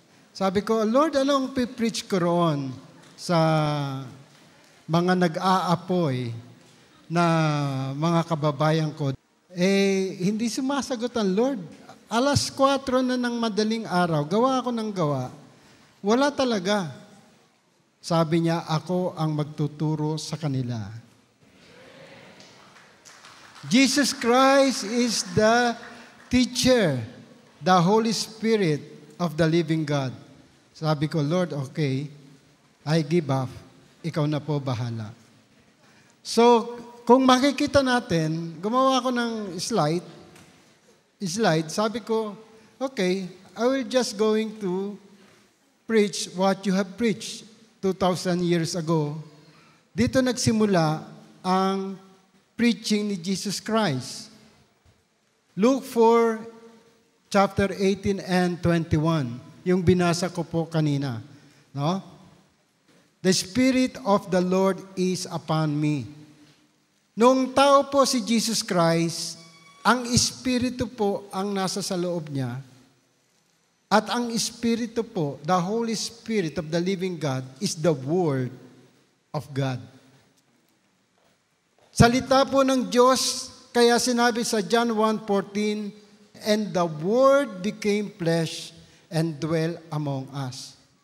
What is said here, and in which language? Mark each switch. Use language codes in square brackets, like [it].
[tl] Sabi ko, Lord, anong pipreach ko roon sa mga nag-aapoy na mga kababayan ko? Hindi sumasagot ang Lord. 4:00 na ng madaling araw, gawa ako ng gawa. Wala talaga. Sabi niya, ako ang magtuturo sa kanila. [en] Jesus Christ is the teacher, the Holy Spirit of the living God. [tl] Sabi ko, Lord, [en] okay, I give up. [tl] Ikaw na po bahala. [en] So, [tl] kung makikita natin, gumawa ko ng slide, sabi ko, [en] okay, I will just going to preach what you have preached 2,000 years ago. [tl] Dito nagsimula ang preaching ni Jesus Christ. [en] Luke 4, chapter 18 and 21. [tl] Yung binasa ko po kanina. No? [en] The Spirit of the Lord is upon me. [tl] Nung tao po si Jesus Christ, ang Espiritu po ang nasa sa loob niya. At ang Espiritu po, [en] the Holy Spirit of the living God, is the Word of God. [tl] Salita po ng Diyos, kaya sinabi sa John 1:14, [en] and the Word became flesh and dwelt among us.